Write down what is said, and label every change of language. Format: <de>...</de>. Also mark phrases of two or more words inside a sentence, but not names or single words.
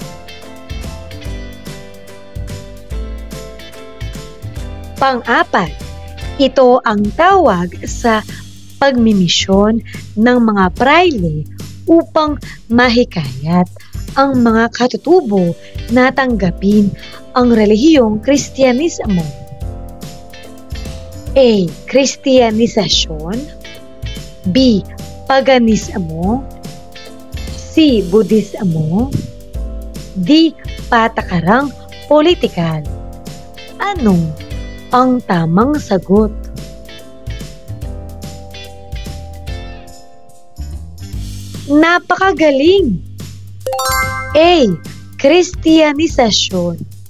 <tl>Pang-apat, ito ang tawag sa pagmimisyon ng mga praile upang mahikayat ang mga katutubo na tanggapin ang relihiyong Kristyanismo. A. Kristyanisasyon. B. Paganismo. C. Budismo. D. Patakarang politikal. Ano ang tamang sagot? Napakagaling! A. Kristyanisasyon.</tl>